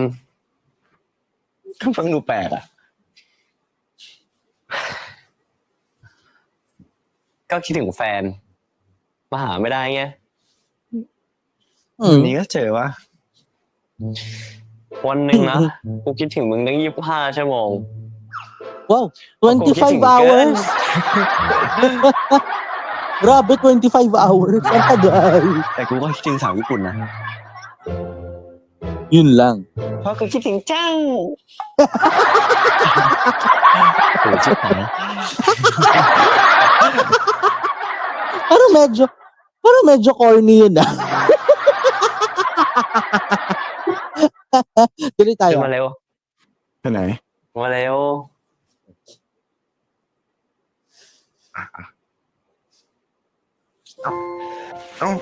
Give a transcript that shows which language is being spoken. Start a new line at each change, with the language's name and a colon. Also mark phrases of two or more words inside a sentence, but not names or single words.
Thai: ก็ฟังดูแปลกอ่ะ ๆ ก็คิดถึงแฟน มาหาไม่ได้ไง วัน Mm. นี้ก็เจอวะ วันหนึ่งนะ กูคิดถึงมึงตั้ง25 ชั่วโมง
English: Wow,
Filipino: Ako, 25 gising ka. hours. Grabe,
English: 25 hours.
Filipino: Ang tagal.
Thai: แต่กูก็คิดถึงสาวญี่ปุ่นนะ
Filipino: Yun lang.
Thai: เพราะกูคิดถึงเจ้าโอ้ชิบหาย
Filipino: Parang medyo corny yun ah. Tuloy
Thai: ขึ้น
Filipino: tayo.
Thai: มาเร็ว ไปไหน มาเร็ว เอ้า